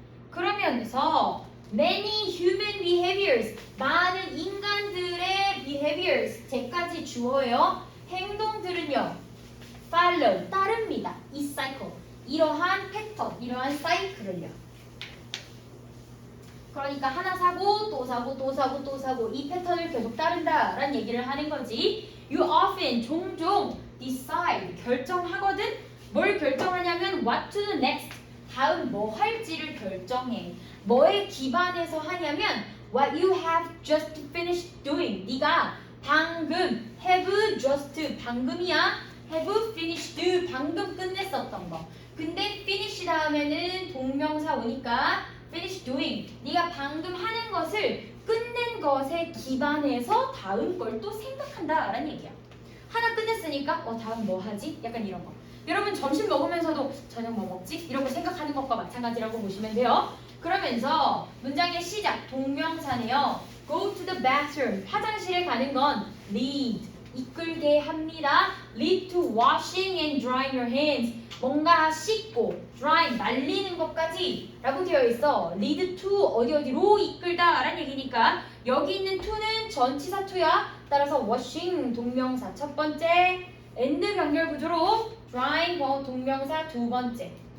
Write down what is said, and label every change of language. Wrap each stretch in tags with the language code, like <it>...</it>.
<ko>그러면서</ko> <en>many human behaviors,</en> <ko>많은 인간들의 behaviors, 제까지 주어요. 행동들은요, follow, 따릅니다. 이 cycle, 이러한 패턴, 이러한 사이클을요. 그러니까 하나 사고 또 사고 또 사고 또 사고 이 패턴을 계속 따른다라는 얘기를 하는 거지.</ko> <en>You often,</en> <ko>종종</ko> <en>decide,</en> <ko>결정하거든. 뭘 결정하냐면</ko> <en>what to do next,</en> <ko>다음 뭐 할지를 결정해. 뭐에 기반해서 하냐면</ko> <en>what you have just finished doing.</en> <ko>네가 방금 have just, 방금이야.</ko> <en>have finished,</en> <ko>방금 끝냈었던 거. 근데 finish 다음에는 동명사 오니까</ko> <en>finish doing.</en> <ko>네가 방금 하는 것을 끝낸 것에 기반해서 다음 걸 또 생각한다라는 얘기야. 하나 끝냈으니까 다음 뭐 하지? 약간 이런 거. 여러분 점심 먹으면서도 저녁 뭐 먹지? 이런 거 생각하는 것과 마찬가지라고 보시면 돼요. 그러면서 문장의 시작, 동명사네요.</ko> <en>Go to the bathroom.</en> <ko>화장실에 가는 건 lead, 이끌게 합니다.</ko> <en>lead to washing and drying your hands.</en> <ko>뭔가 씻고, dry, 말리는 것까지 라고 되어 있어. lead to 어디로 이끌다 라는 얘기니까 여기 있는 to는 전치사 to야. 따라서 washing 동명사 첫 번째, and 병렬 구조로 drying 동명사 두 번째.</ko>